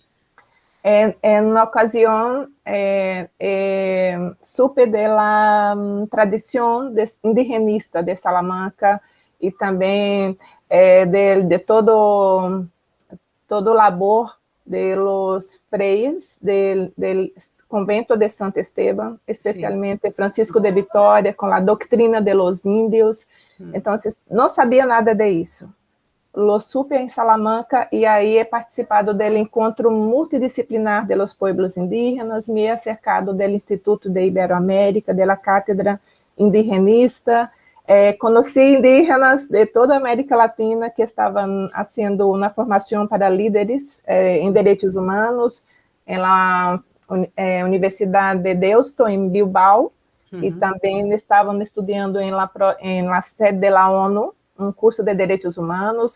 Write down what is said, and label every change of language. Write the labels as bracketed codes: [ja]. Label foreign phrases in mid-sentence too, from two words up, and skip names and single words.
[es] En una ocasión supe de la tradición indigenista de Salamanca y también de todo labor de los frailes del convento de Santo Esteban, especialmente Francisco de Vitória, [pt] com a doutrina [es] de los índios. [pt] Então, não sabia nada de isso. [es] Lo supe [pt] em Salamanca e aí [es] he participado [pt] do encontro multidisciplinar [es] de los pueblos indígenas, me he acercado [pt] do Instituto de Iberoamérica, da cátedra indigenista, conheci indígenas de toda a América Latina que estavam fazendo uma formação para líderes em direitos humanos, na Universidade de Deusto, em Bilbao, e também estavam estudando em la sede da ONU, um curso de direitos humanos.